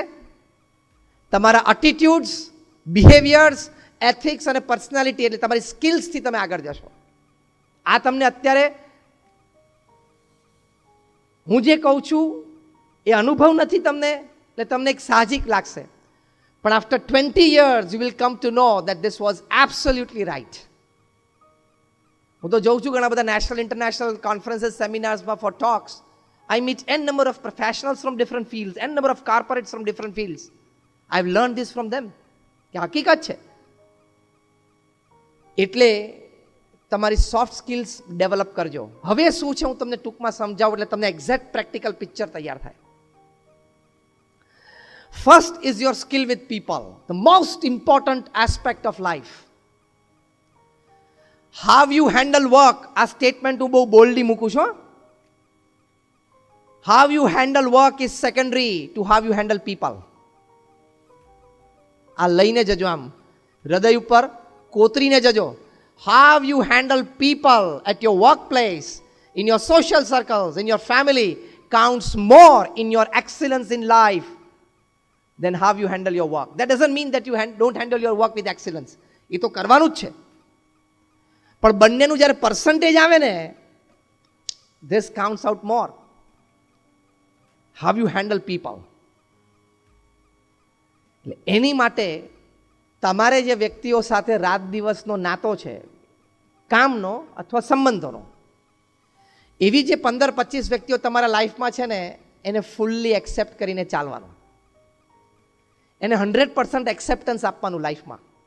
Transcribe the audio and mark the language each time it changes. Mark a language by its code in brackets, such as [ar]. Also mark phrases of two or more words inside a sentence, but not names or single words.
[gu] તમારા એટીટ્યુડ્સ, બિહેવિયર્સ, એથિક્સ અને પર્સનાલિટી એટલે તમારી સ્કિલ્સથી તમે આગળ જશો. આ તમને અત્યારે હું જે કહું છું એ અનુભવ નથી તમને એટલે તમને એક સાહજિક લાગશે, પણ [en] After 20 years you will come to know that this was absolutely right. [gu] હું તો જોઉં છું ઘણા બધા નેશનલ ઇન્ટરનેશનલ કોન્ફરન્સીસ, સેમિનાર્સમાં [en] for talks. I meet n number of professionals from different fields, n number of corporates from different fields. I've learned this from them. [gu] કે હકીકત છે. એટલે તમારી [en] soft skills [gu] ડેવલપ કરજો. હવે શું છે હું તમને ટૂંકમાં સમજાવું એટલે તમને [en] exact practical picture [gu] તૈયાર થાય. [en] First is your skill with people, the most important aspect of life. How you handle work, [gu] આ સ્ટેટમેન્ટ હું બહુ બોલ્ડલી મૂકું છું. [en] How you handle work is secondary to how you handle people. [gu] આ લઈને જજો, આમ હૃદય ઉપર કોતરીને જજો. [en] How you handle people at your workplace, in your social circles, in your family counts more in your excellence in life than how you handle your work. That doesn't mean that you don't handle your work with excellence. [gu] એ તો કરવાનું જ છે, પણ બંનેનું જ્યારે પર્સન્ટેજ આવે ને, [en] this counts out more. How you handle people. [gu] એટલે એની માટે તમારે જે વ્યક્તિઓ સાથે રાત દિવસનો નાતો છે, કામનો અથવા સંબંધોનો, એવી જે 15-25 વ્યક્તિઓ તમારા લાઈફમાં છે ને, એને [en] fully accept [gu] કરીને ચાલવાનું, એને 100% એક્સેપ્ટન્સ આપવાનું લાઈફમાં.